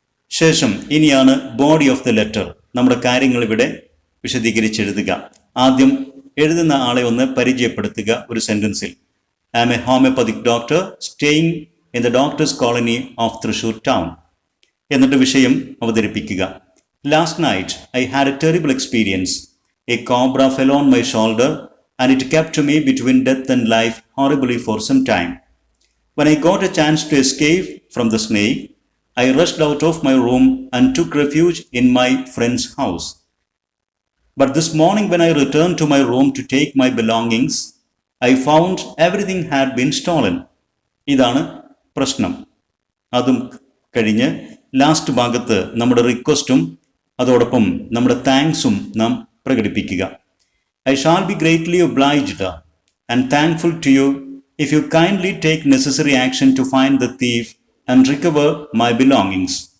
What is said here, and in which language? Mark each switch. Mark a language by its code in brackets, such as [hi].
[ml] ശേഷം ഇനിയാണ് body of the letter. നമ്മുടെ കാര്യങ്ങൾ ഇവിടെ വിശദീകരിച്ചെഴുതുക. ആദ്യം എഴുതുന്ന ആളെ ഒന്ന് പരിചയപ്പെടുത്തുക ഒരു സെൻറ്റൻസിൽ. [en] I am a homeopathic doctor staying in the doctors colony of Thrissur town. [ml] എന്നിട്ട് വിഷയം അവതരിപ്പിക്കുക. [en] Last night I had a terrible experience. A cobra fell on my shoulder and it kept me between death and life horribly for some time. When I got a chance to escape from the snake, I rushed out of my room and took refuge in my friend's house. But this morning when I returned to my room to take my belongings, I found everything had been stolen. [ml] ഇതാണ് പ്രശ്നം. അതും കഴിഞ്ഞ് last ഭാഗത്ത് നമ്മുടെ റിക്വസ്റ്റും അതോടൊപ്പം നമ്മുടെ താങ്ക്സും നാം പ്രകടിപ്പിക്കുക. [en] I shall be greatly obliged and thankful to you if you kindly take necessary action to find the thief and recover my belongings.